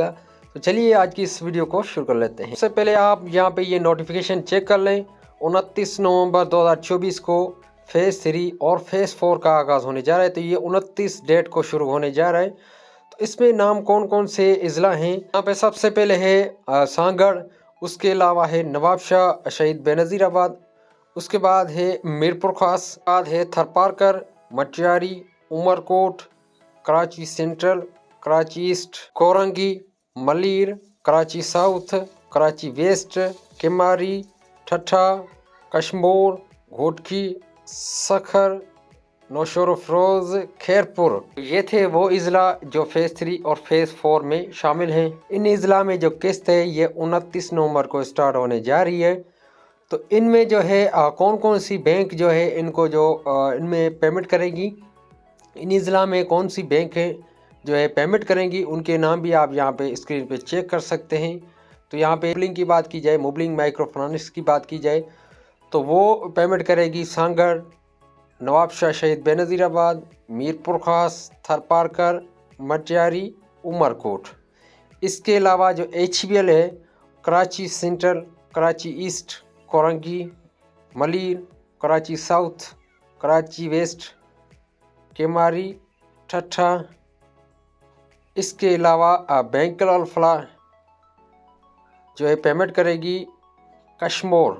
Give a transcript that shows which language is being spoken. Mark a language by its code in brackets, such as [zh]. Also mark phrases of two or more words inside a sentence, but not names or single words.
[ur] تو چلیے آج کی اس ویڈیو کو شروع کر لیتے ہیں۔ سب سے پہلے آپ یہاں پے یہ [en] notification check [ur] کر لیں. 29 نومبر 2024 کو فیز 3 اور فیز 4 کا آغاز ہونے جا رہا ہے. تو یہ 29 ڈیٹ کو شروع ہونے جا رہا ہے. تو اس میں نام کون کون سے اضلاع ہیں، یہاں پے سب سے پہلے ہے سانگھڑ، اس کے علاوہ ہے نوابشاہ شہید بینظیرآباد, اس کے بعد ہے میرپور خاص، بعد ہے تھرپارکر، مٹیاری، عمرکوٹ، کراچی سینٹرل، کراچی ایسٹ، کورنگی، ملیر، کراچی ساؤتھ، کراچی ویسٹ، کیماڑی، ٹھٹھہ، کشمور، گھوٹکی، سکھر، نوشر افروز، خیرپور. یہ تھے وہ اضلاع جو فیز 3 اور فیز 4 میں شامل ہیں. ان اضلاع میں جو قسط ہے یہ 29 نومبر کو سٹارٹ ہونے جا رہی ہے. تو ان میں جو ہے کون کون سی بینک جو ہے ان کو جو ان میں پیمنٹ کرے گی، ان اضلاع میں کون سی بینک ہے جو ہے پیمنٹ کریں گی، ان کے نام بھی آپ یہاں پے سکرین پے چیک کر سکتے ہیں. تو یہاں پے موبلنگ کی بات کی جائے، موبلنگ مائیکرو فنانس کی بات کی جائے تو وہ پیمنٹ کرے گی سانگھڑ، نوابشاہ شہید بینظیرآباد، میرپور خاص، تھرپارکر، مٹیاری، عمرکوٹ. اس کے علاوہ جو HBL ہے، کراچی سینٹرل، کراچی ایسٹ، کورنگی، ملیر، کراچی ساؤتھ، کراچی ویسٹ، کیماڑی، ٹھٹھہ. اس کے علاوہ بینکل الفلاح جو ہے پیمنٹ کرے گی کشمور.